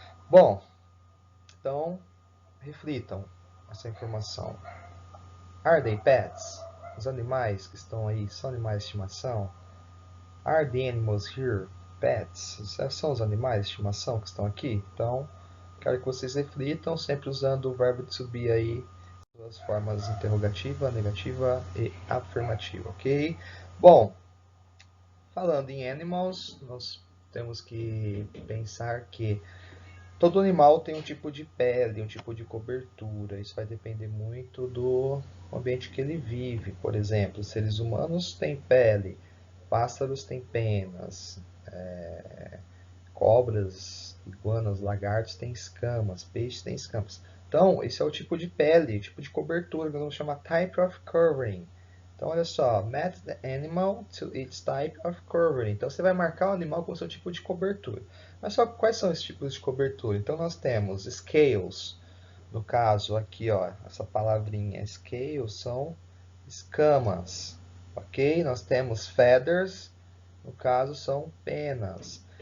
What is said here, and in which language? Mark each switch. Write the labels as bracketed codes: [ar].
[pt] Bom, então, reflitam essa informação. [en] Are they pets? [pt] Os animais que estão aí são animais de estimação? [en] Are the animals here pets? [pt] São os animais de estimação que estão aqui? Então, quero que vocês reflitam, sempre usando o verbo to be aí, duas formas interrogativa, negativa e afirmativa, ok? Bom, falando em animals, nós temos que pensar que todo animal tem um tipo de pele, um tipo de cobertura. Isso vai depender muito do ambiente que ele vive. Por exemplo, seres humanos têm pele, pássaros têm penas, cobras, iguanas, lagartos têm escamas, peixes têm escamas. Então, esse é o tipo de pele, tipo de cobertura, que nós vamos chamar type of covering. Então, olha só, [en] match the animal to its type of covering. [pt] Então, você vai marcar o animal com o seu tipo de cobertura. Mas só quais são esses tipos de cobertura? Então, nós temos scales. No caso aqui, ó, essa palavrinha scales são escamas, ok? Nós temos feathers, no caso são penas.